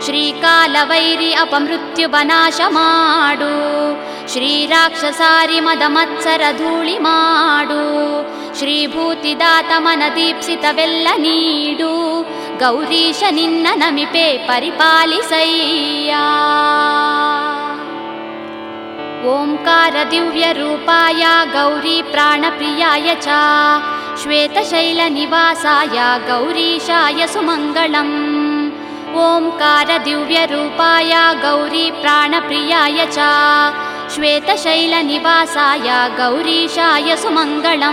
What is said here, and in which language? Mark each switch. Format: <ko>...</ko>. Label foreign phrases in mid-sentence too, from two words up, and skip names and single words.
<kn>ಶ್ರೀಕಾಲವೈರಿ ಅಪಮೃತ್ಯುವನಾಶ ಮಾಡು, ಶ್ರೀರಾಕ್ಷಸಾರಿ ಮದಮತ್ಸರ ಧೂಳಿ ಮಾಡು, ಶ್ರೀಭೂತಿದಾತ ಮನದೀಪ್ಸಿತವೆಲ್ಲ ನೀಡು, ಗೌರೀಶ ನಿನ್ನ ನಮಿಪೆ ಪರಿಪಾಲಿಸಯ್ಯ.</kn> <sa>ಓಂಕಾರ ದಿವ್ಯ ರೂಪಾಯ ಗೌರಿ ಪ್ರಾಣಪ್ರಿಯಾಯ ಚ, ಶ್ವೇತಶೈಲ ನಿವಾಸಾಯ ಗೌರೀಶಾಯ ಸುಮಂಗಳಂ. ಓಂಕಾರ ದಿವ್ಯ ರೂಪಾಯ ಗೌರಿ ಪ್ರಾಣಪ್ರಿಯಾಯ ಚ, ಶ್ವೇತಶೈಲ ನಿವಾಸಾಯ ಗೌರೀಶಾಯ ಸುಮಂಗಳಂ.</sa>